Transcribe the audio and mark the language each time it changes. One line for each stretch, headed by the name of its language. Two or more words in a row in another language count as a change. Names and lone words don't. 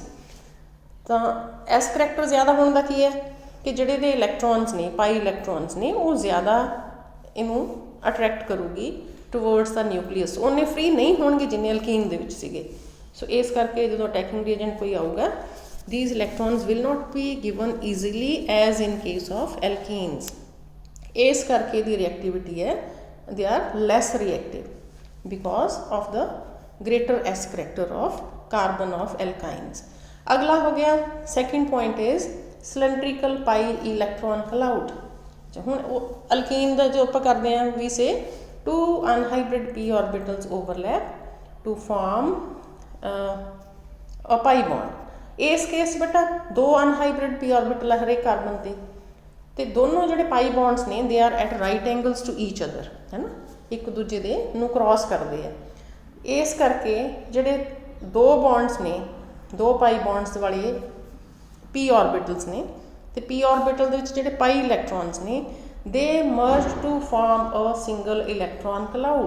Punjabi: ਤਾਂ
English: s character
Punjabi: ਜ਼ਿਆਦਾ ਹੋਣ ਦਾ ਕੀ ਹੈ ਕਿ ਜਿਹੜੇ ਦੇ ਇਲੈਕਟ੍ਰੋਨਸ ਨੇ,
English: pi electrons
Punjabi: ਨੇ, ਉਹ ਜ਼ਿਆਦਾ ਇਹਨੂੰ ਅਟਰੈਕਟ ਕਰੂਗੀ
English: towards the nucleus.
Punjabi: ਉਹਨੇ ਫ੍ਰੀ ਨਹੀਂ ਹੋਣਗੇ ਜਿੰਨੇ ਅਲਕੀਨ ਦੇ ਵਿੱਚ ਸੀਗੇ। ਸੋ ਇਸ ਕਰਕੇ ਜਦੋਂ
English: attacking reagent
Punjabi: ਕੋਈ ਆਊਗਾ,
English: these electrons will not be given easily as in case of alkenes।
Punjabi: ਇਸ ਕਰਕੇ ਦੀ ਰਿਐਕਟਿਵਿਟੀ ਹੈ
English: they are less reactive because of the greater s character of carbon of alkynes।
Punjabi: ਅਗਲਾ ਹੋ ਗਿਆ
English: second point is cylindrical pi electron cloud।
Punjabi: ਹੁਣ ਉਹ ਅਲਕੀਨ ਦਾ ਜੋ ਆਪਾਂ ਕਰਦੇ ਹਾਂ
English: we say 2 unhybrid p orbitals overlap to form a pi bond।
Punjabi: ਇਸ ਕੇਸ ਬੇਟਾ 2
English: unhybrid p orbital
Punjabi: ਹੈ ਹਰੇਕ ਕਾਰਬਨ ਤੇ ਦੋਨੋਂ ਜਿਹੜੇ
English: pi bonds
Punjabi: ਨੇ
English: they are at right angles to each other,
Punjabi: ਹੈ ਨਾ, ਇੱਕ ਦੂਜੇ ਦੇ ਨੂੰ ਕ੍ਰਾਸ ਕਰਦੇ ਆ। ਇਸ ਕਰਕੇ ਜਿਹੜੇ 2 ਬੌਂਡਸ ਨੇ, 2
English: pi bonds
Punjabi: ਵਾਲੇ
English: p orbitals
Punjabi: ਨੇ, ਤੇ
English: p orbital
Punjabi: ਦੇ ਵਿੱਚ ਜਿਹੜੇ
English: pi electrons
Punjabi: ਨੇ
English: they merge to form a single electron cloud.